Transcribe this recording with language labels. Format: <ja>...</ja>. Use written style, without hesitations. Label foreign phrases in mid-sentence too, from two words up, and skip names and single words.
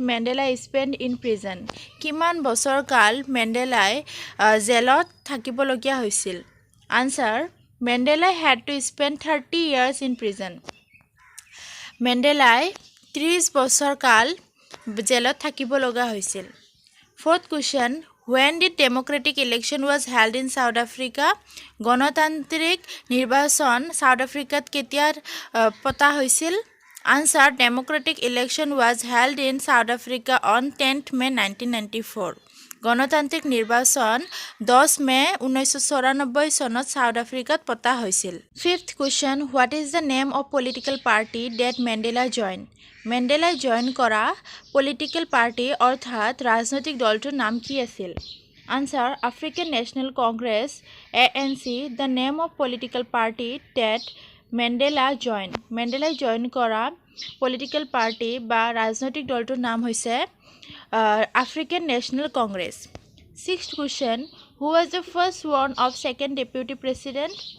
<en>Mandela spend in prison</en> <as>কিমান বছৰ কাল মেণ্ডেলাই জেলত থাকিবলগীয়া হৈছিল</as> <en>Answer Mandela had to spend 30 years in prison</en> <as>মেণ্ডেলাই 30 বছৰ কাল জেলত থাকিব লগা হৈছিল</as> <en>Fourth question When did democratic election was held in South Africa?</en> <as>গণতান্ত্ৰিক নিৰ্বাচন সাউথ আফ্ৰিকাত কেতিয়া পতা হৈছিল</as> <en>Answer Democratic election was held in South Africa on 10th May 1994</en> <as>গণতান্ত্ৰিক নিৰ্বাচন 10 মে 1994 চনত সাউথ আফ্ৰিকাত পতা হৈছিল</as> <en>Fifth question What is the name of political party that Mandela joined?</en> <as>মেণ্ডেলাই জইন কৰা</as> <en>political party</en> <as>অৰ্থাৎ ৰাজনৈতিক দলটোৰ নাম কি আছিল আনসাৰ আফ্ৰিকান নেশ্যনেল কংগ্ৰেছ ANC</as> <en>The name of political party that</en> <as>মেণ্ডেলাই জইন কৰা</as> <en>political party</en> <as>বা ৰাজনৈতিক দলটোৰ নাম হৈছে আফ্ৰিকান নেশ্যনেল কংগ্ৰেছ</as> <en>Sixth question who was the first worn of second deputy president</en>